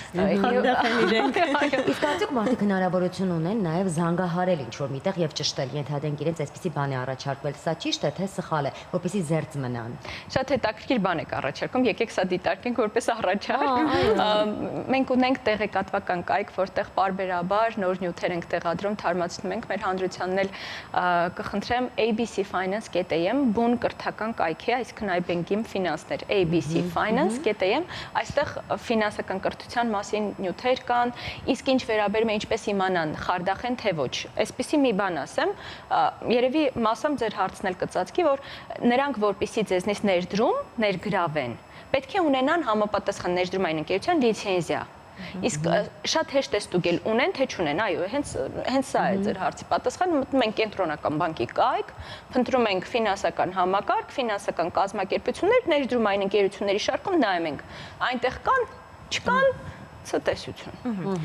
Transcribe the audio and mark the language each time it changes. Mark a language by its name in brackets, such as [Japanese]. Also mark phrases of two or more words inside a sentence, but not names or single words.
[Armenian] Իսկ արդյոք մարդիկ հնարավորություն ունեն նաև զանգահարել ինչ-որ միտեղ եւ ճշտել, ենթադրենք իրենց այսպեսի բան է առաջարկվել, սա ճիշտ է թե սխալ է, որպեսզի զերծ մնան։ Շատ հետաքրքիր բան եք առաջարկում, եկեք սա դիտարկենք որպես առաջարկ։ Մենք ունենք տեղեկատվական կայք, որտեղ պարբերաբար նոր նյութեր ենք տեղադրում, թարմացնում ենք, մեր հանրությանն էլ կխնդրեմ abcfinance.am բուն կրթական կայք է, այսինքն iBank-ին ֆինանսներ, abcfinance.am, այստեղ ֆինանսական կրթության մասին նյութեր կան, իսկ ինչ վերաբերում է ինչպես իմանան խարդախ են թե ոչ։ Այսպեսի մի բան ասեմ, երևի մասամբ ձեր հարցն էլ կծածկի, որ նրանք որպեսզի ձեզնից ներգրավեն, պետք է ունենան համապատասխան ներդրումային ընկերության լիցենզիա։ Իսկ շատ հեշտ է ստուգել ունեն թե չունեն, այո, հենց սա է ձեր հարցի պատասխանը, մտնում ենք կենտրոնական բանկի կայք, փնտրում ենք ֆինանսական համակարգ, ֆինանսական կազմակերպություններ, ներդրումային ընկերությունների շարքում նայում ենք, այնտեղ կան, չկան, ցտեսություն։